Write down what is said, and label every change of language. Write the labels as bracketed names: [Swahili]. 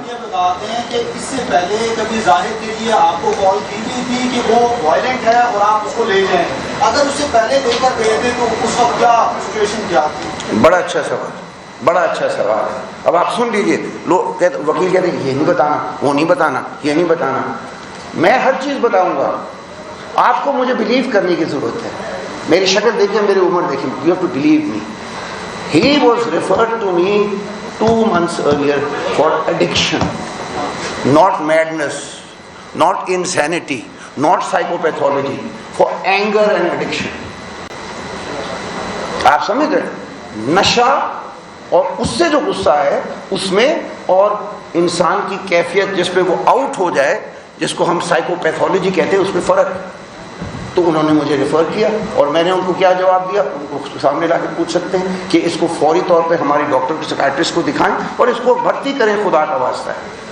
[Urdu] یہ بتاتے ہیں کہ اس سے پہلے کبھی ظاہر کے لیے آپ کو کال کی گئی تھی کہ وہ وائلنٹ ہے اور آپ اس کو لے جائیں؟ اگر اس سے پہلے لے کر گئے تھے تو اس وقت کیا سچویشن کیا تھی؟ بڑا اچھا سوال ہے. اب آپ سن لیجئے. لوگ کہتے، وکیل کہتے ہیں یہ نہیں بتانا، وہ نہیں بتانا، یہ نہیں بتانا. میں ہر چیز بتاؤں گا. آپ کو مجھے بلیو کرنے کی ضرورت ہے. میری شکل دیکھیں، میری عمر دیکھیں. [English] You have to believe me. He was referred to me 2 months earlier for addiction, not madness, not insanity, not psychopathology, for anger and addiction. [Urdu] آپ سمجھ رہے ہیں؟ نشہ اور اس سے جو غصہ ہے اس میں، اور انسان کی کیفیت جس پہ وہ آؤٹ ہو جائے، جس کو ہم سائیکوپیتھولوجی کہتے ہیں، اس میں فرق ہے. تو انہوں نے مجھے ریفر کیا اور میں نے ان کو کیا جواب دیا، ان کو سامنے لا کے پوچھ سکتے ہیں کہ اس کو فوری طور پہ ہماری ڈاکٹر کی سائکیٹرسٹ کو دکھائیں اور اس کو بھرتی کریں. خدا کا واسطہ ہے.